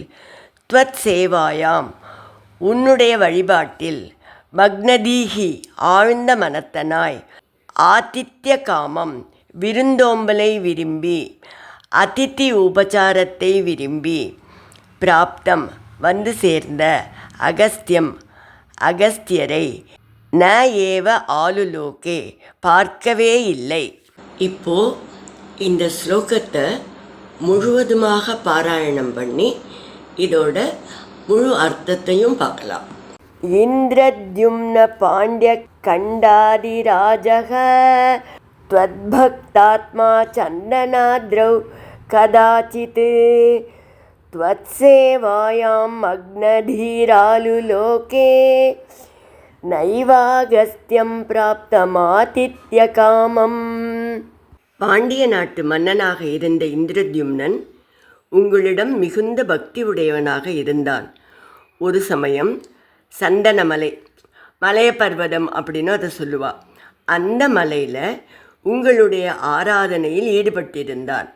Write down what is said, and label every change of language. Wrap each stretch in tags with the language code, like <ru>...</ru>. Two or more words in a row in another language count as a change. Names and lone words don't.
<sa>त्वत् सेवायाम्</sa> <ta>உன்னுடைய வழிபாட்டில், மக்னதீஹி ஆழ்ந்த மனத்தனாய், ஆதித்ய காமம் விருந்தோம்பலை விரும்பி, அதித்தி உபச்சாரத்தை விரும்பி, பிராப்தம் வந்து சேர்ந்த, அகஸ்தியம் அகஸ்தியரை,</ta> <sa>न एव आलुलोके</sa> <ta>பார்க்கவே இல்லை. இப்போ இந்த ஸ்லோகத்தை முழுவதுமாக பாராயணம் பண்ணி இதோட முழு அர்த்தத்தையும் பார்க்கலாம்.</ta> <sa>इन्द्रद्युम्न पाण्ड्य खण्डाधिराजक त्वद्भक्तात्मा चन्दनाद्रौ कदाचित् त्वत्सेवायां मग्नधीरालुलोके नैवागस्त्यं प्राप्तमातिथ्यकामम्.</sa> <ta>பாண்டிய நாட்டு மன்னனாக இருந்த இந்திரத்யும்னன் உங்களிடம் மிகுந்த பக்தி உடையவனாக இருந்தான். ஒரு சமயம் சந்தனமலை, மலைய பர்வதம் அப்படின்னு அதை சொல்லுவா, அந்த மலையில் உங்களுடைய ஆராதனையில் ஈடுபட்டிருந்தான்.</ta>